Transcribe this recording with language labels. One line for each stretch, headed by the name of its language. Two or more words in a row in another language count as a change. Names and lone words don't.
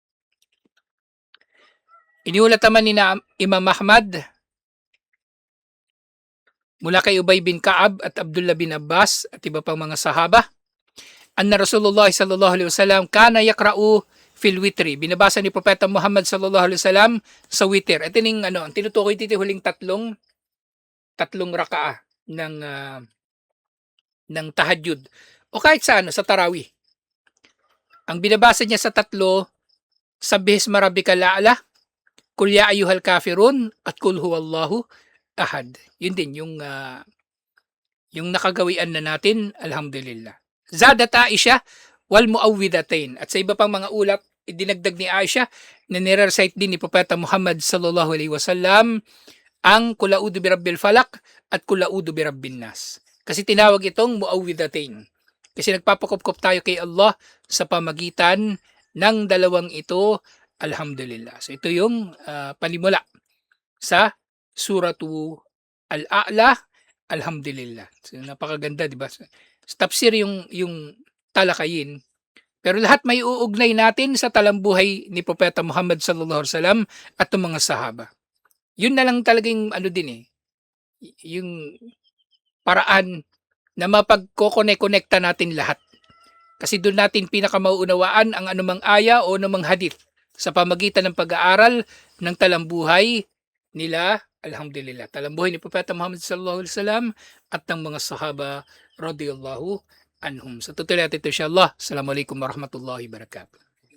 Filipino: Iniulat naman ni Imam Ahmad mula kay Ubay bin Ka'ab at Abdullah bin Abbas at iba pang mga sahaba,
Arabic: أن رسول الله صلى الله عليه وسلم كان يقرأ في الوتر.
Filipino: Binabasa ni Propeta Muhammad
Arabic: صلى الله عليه وسلم
Filipino: sa witr. Ito ning ang tinutukoy dito huling tatlong rakaah ng tahajjud o kahit sa sa tarawih. Ang binabasa niya sa tatlo,
Arabic: سبح اسم ربك الأعلى، قل يا أيها الكافرون at قل هو الله أحد.
Filipino: Yun din yung nakagawian na natin, alhamdulillah.
Arabic: زادت عائشة والمعوذتين.
Filipino: At sa iba pang mga ulat, idinagdag ni Aisha na nire-recite din ni Propeta Muhammad
Arabic: صلى الله عليه وسلم
Filipino: ang
Arabic: قل أعوذ برب الفلق
Filipino: at
Arabic: قل أعوذ برب الناس.
Filipino: Kasi tinawag itong muawwidatain. Kasi nagpapakupkop tayo kay Allah sa pamagitan ng dalawang ito, alhamdulillah. So ito yung panimula sa Suratu Al-A'la, alhamdulillah. So napakaganda, di ba? Sa tafsir yung talakayin. Pero lahat may uugnay natin sa talambuhay ni Propeta Muhammad
Arabic: صلى الله عليه وسلم
Filipino: at ng mga sahaba. Yun na lang talagang yung paraan na mapagkokonek-konekta natin lahat. Kasi doon natin pinakamauunawaan ang anumang aya o anumang hadith sa pamagitan ng pag-aaral ng talambuhay nila, alhamdulillah. Talambuhay ni Propeta Muhammad
Arabic: صلى الله عليه وسلم
Filipino: at ng mga sahaba
Arabic: رضي الله عنهم.
Filipino: Sa tutuloy natin ito insyaAllah.
Arabic: السلام عليكم ورحمة الله وبركاته.